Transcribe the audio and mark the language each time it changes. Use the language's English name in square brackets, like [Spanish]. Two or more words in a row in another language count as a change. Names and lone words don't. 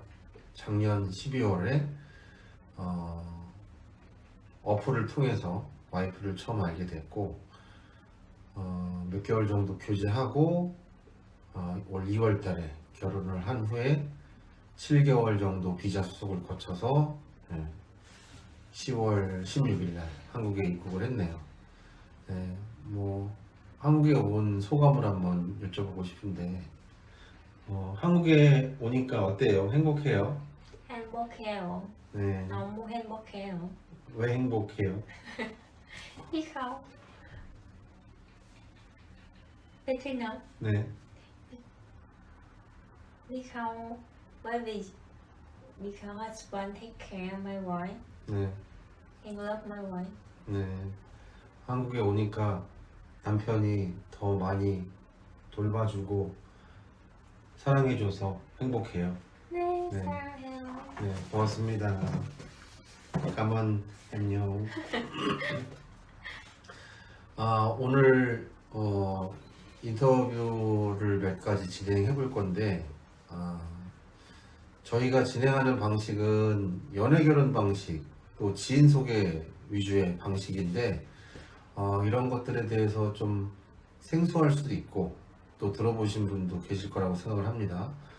[Korean] 작년 12월에 어플을 통해서 와이프를 처음 알게 됐고 몇 개월 정도 교제하고 올 2월 달에 결혼을 한 후에 7개월 정도 비자 수속을 거쳐서 10월 16일 날 한국에 입국을 했네요. 네, 뭐 한국에 온 소감을 한번 여쭤보고 싶은데 한국에 오니까 어때요? 행복해요? 행복해요. 네, 너무 행복해요. 왜 행복해요? [Vietnamese] Biết không? Biết thế nào? [Korean] 네, [Vietnamese] Biết không? Bởi vì [English] because husband take care of my wife [Korean] 네, [English] and love my wife. [Korean] 네. 한국에 오니까 남편이 더 많이 돌봐주고 사랑해줘서 행복해요. 네, 네. 사랑해요. 네, 고맙습니다. 까만 안녕. 오늘 인터뷰를 몇 가지 진행해 볼 건데 저희가 진행하는 방식은 연애 결혼 방식 또 지인 소개 위주의 방식인데 이런 것들에 대해서 좀 생소할 수도 있고 또 들어보신 분도 계실 거라고 생각을 합니다.